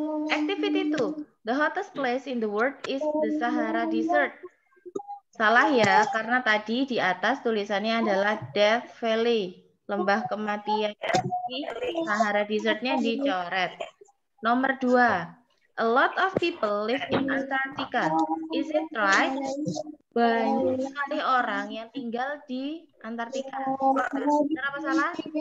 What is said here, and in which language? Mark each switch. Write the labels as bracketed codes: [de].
[en] Activity 2. The hottest place in the world is the Sahara Desert. [id] Salah ya, karena tadi di atas tulisannya adalah Death Valley, lembah kematian. Sahara Desertnya dicoret. Nomor 2. [en] A lot of people live in Antarctica. Is it right? [id] Banyak sekali orang yang tinggal di Antartika. Benar apa salah?